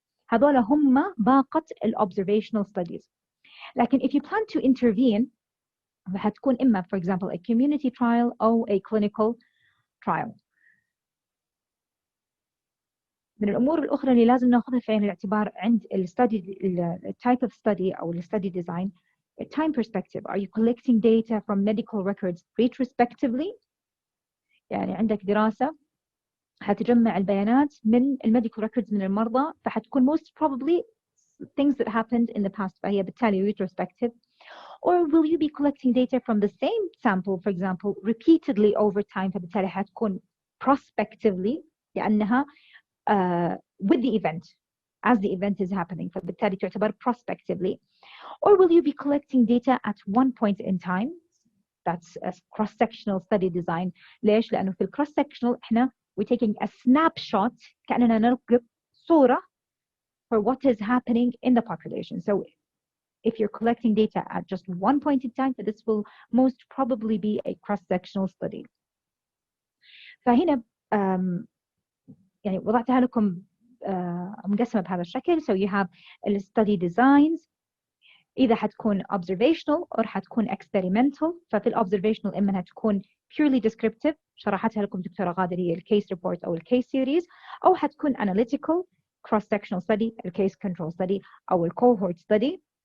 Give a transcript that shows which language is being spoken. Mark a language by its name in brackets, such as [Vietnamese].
[Arabic] هذول هم باقة observational studies. [English] لكن if you plan to intervene [Arabic] هتكون إما [English] for example a community trial أو a clinical trial. [Arabic] من الأمور الأخرى اللي لازم نأخذها في عين الاعتبار عند type of study أو study design, [English] time perspective. Are you collecting data from medical records retrospectively? [Arabic] يعني عندك دراسة هتجمع البيانات من medical records من المرضى فحتكون [English] most probably things that happened in the past [Arabic] فهي بالتالي retrospective. [English] Or will you be collecting data from the same sample for example repeatedly over time فبالتالي حتكون prospectively لأنها with the event as the event is happening. [Arabic] فبالتالي تعتبر prospectively. [English] Or will you be collecting data at one point in time? That's a cross-sectional study design. ليش؟ لأنه في cross-sectional إحنا we're taking a snapshot [Arabic] كأننا نلقط صورة [English] for what is happening in the population. So if you're collecting data at just one point in time, this will most probably be a cross-sectional study. [Arabic] فهنا يعني وضعتها لكم مقسمة بهذا الشكل. [English] So you have the study designs. [Arabic] إذا حتكون observational أو حتكون experimental. [English] ففي observational إما أنها تكون purely descriptive [Arabic] شرحتها لكم دكتورة غادة هي [English] case report أو case series، أو حتكون analytical cross-sectional study case control study أو cohort study.